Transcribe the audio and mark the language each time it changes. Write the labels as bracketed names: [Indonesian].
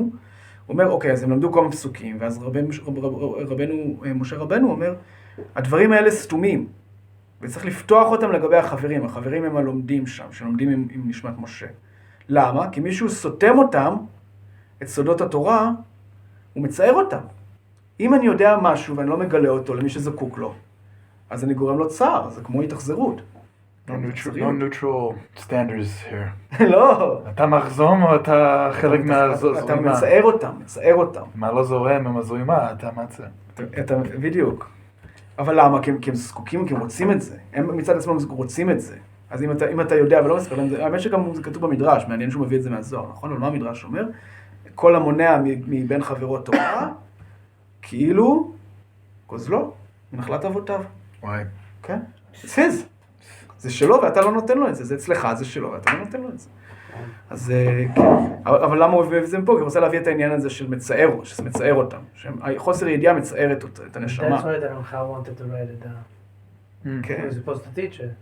[Hebrew] הוא אומר, אוקיי, אז הם למדו כמה פסוקים, ואז רבנו, משה רבנו אומר, הדברים האלה סתומים, וצריך לפתוח אותם לגבי החברים. החברים הם הלומדים שם, שלומדים עם נשמת משה. למה? כי מישהו סותם אותם, את סודות התורה, הוא מצער אותם. אם אני יודע משהו ואני לא מגלה אותו למי שזקוק לו, אז אני גורם לו צער, זה כמו התאכזרות. [English] No neutral standards here. [Hebrew] לא. אתה מחזום או אתה חלק מהזרימה? אתה מצער אותם. מה לא זורם עם הזרימה, אתה מצא. בדיוק. אבל למה? כי הם זקוקים, כי הם רוצים את זה. הם מצד עצמם רוצים את זה. אז אם אתה יודע ולא מספר להם, האמת שגם זה כתוב במדרש, מעניין שהוא מביא את זה מהזוהר, נכון? אבל מה המדרש אומר? כל המונע מבין חברות תורה, כאילו, גוזלו, מנחלת אבותיו. וואי. כן? [English] It's his. [Hebrew] זה שלו ואתה לא נותן לו את זה, זה אצלך, זה שלו ואתה לא נותן לו את זה. אז כן, אבל למה הוא מביא את זה מפה? כי הוא רוצה להביא את העניין הזה של מצער, שזה מצער אותם. חוסר ידיעה מצערת את הנשמה. [English] That's why the Ramchal wanted to write it down. [Hebrew] כן. [English] He was supposed to teach it.